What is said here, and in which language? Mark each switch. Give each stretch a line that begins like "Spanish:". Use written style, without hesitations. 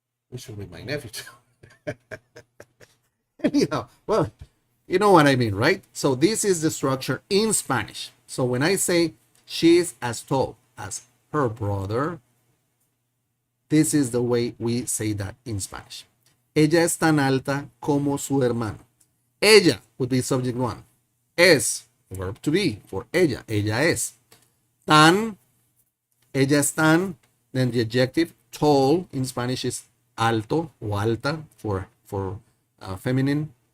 English: Which should be my nephew too. Anyhow, well, you know what I mean, right? So this is the structure in Spanish. So when I say she is as tall as her brother, this is the way we say that in Spanish.
Spanish: Ella es tan alta como su hermano.
English: Ella would be subject one. Es, verb to be for ella. Ella es. Tan, ella es tan. Then the adjective tall in Spanish is alto o alta for feminine.